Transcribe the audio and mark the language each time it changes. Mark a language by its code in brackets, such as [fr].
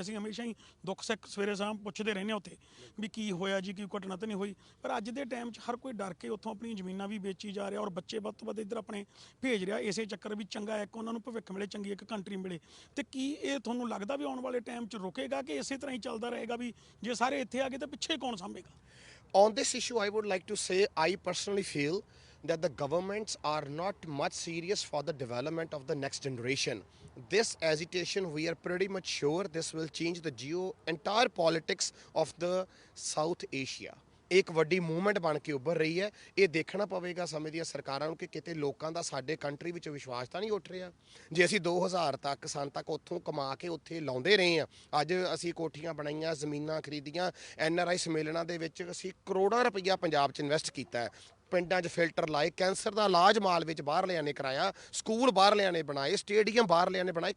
[pa] ਅਸੀਂ ਹਮੇਸ਼ਾ ਹੀ ਦੁੱਖ ਸੁੱਖ ਸਵੇਰੇ ਸ਼ਾਮ ਪੁੱਛਦੇ ਰਹਿੰਦੇ ਹਾਂ ਉੱਥੇ ਵੀ ਕੀ ਹੋਇਆ ਜੀ, ਕੀ ਘਟਨਾ ਤਾਂ ਨਹੀਂ ਹੋਈ। ਪਰ ਅੱਜ ਦੇ ਟਾਈਮ 'ਚ ਹਰ ਕੋਈ ਡਰ ਕੇ ਉੱਥੋਂ ਆਪਣੀਆਂ ਜ਼ਮੀਨਾਂ ਵੀ ਵੇਚੀ ਜਾ ਰਿਹਾ, ਔਰ ਬੱਚੇ ਵੱਧ ਤੋਂ ਵੱਧ ਇੱਧਰ ਆਪਣੇ ਭੇਜ ਰਿਹਾ, ਇਸੇ ਚੱਕਰ ਵੀ ਚੰਗਾ ਇੱਕ ਉਹਨਾਂ ਨੂੰ ਭਵਿੱਖ ਮਿਲੇ, ਚੰਗੀ ਇੱਕ ਕੰਟਰੀ ਮਿਲੇ। ਤੇ ਕੀ ਇਹ ਤੁਹਾਨੂੰ ਲੱਗਦਾ ਵੀ ਆਉਣ ਵਾਲੇ ਟਾਈਮ 'ਚ ਰੁਕੇਗਾ ਕਿ ਇਸੇ ਤਰ੍ਹਾਂ ਹੀ ਚੱਲਦਾ ਰਹੇਗਾ ਵੀ ਜੇ ਸਾਰੇ ਇੱਥੇ ਆ ਗਏ ਤਾਂ ਪਿੱਛੇ ਕੌਣ ਸਾਂਭੇਗਾ? [en] On this issue, I would like to say I personally feel that the governments are not much serious for the development of the next generation. This agitation, we are pretty much sure this will change the entire politics of the South Asia. [pa] ਇੱਕ ਵੱਡੀ movement ਬਣ ਕੇ ਉੱਭਰ ਰਹੀ ਹੈ। ਇਹ ਦੇਖਣਾ ਪਵੇਗਾ ਸਮੇਂ ਦੀਆਂ ਸਰਕਾਰਾਂ ਨੂੰ ਕਿ ਕਿਤੇ ਲੋਕਾਂ ਦਾ ਸਾਡੇ ਕੰਟਰੀ ਵਿੱਚ ਵਿਸ਼ਵਾਸ ਤਾਂ ਨਹੀਂ ਉੱਠ ਰਿਹਾ। ਜੇ ਅਸੀਂ 2000 ਤੱਕ ਸਾਲ ਤੱਕ ਉੱਥੋਂ ਕਮਾ ਕੇ ਉੱਥੇ ਲਾਉਂਦੇ ਰਹੇ ਹਾਂ, ਅੱਜ ਅਸੀਂ ਕੋਠੀਆਂ ਬਣਾਈਆਂ, ਜ਼ਮੀਨਾਂ ਖਰੀਦੀਆਂ, NRI ਸੰਮੇਲਨਾਂ ਦੇ ਵਿੱਚ ਅਸੀਂ ਕਰੋੜਾਂ ਰੁਪਈਆ ਪੰਜਾਬ 'ਚ ਇਨਵੈਸਟ ਕੀਤਾ ਹੈ, ਪਿੰਡਾਂ 'ਚ ਫਿਲਟਰ ਲਾਏ, ਕੈਂਸਰ ਦਾ ਇਲਾਜ ਮਾਲ ਵਿੱਚ ਬਾਹਰਲਿਆਂ ਨੇ ਕਰਾਇਆ, ਸਕੂਲ ਬਾਹਰਲਿਆਂ ਨੇ ਬਣਾਏ, ਸਟੇਡੀਅਮ ਬਾਹਰਲਿਆਂ ਨੇ ਬਣਾਏ।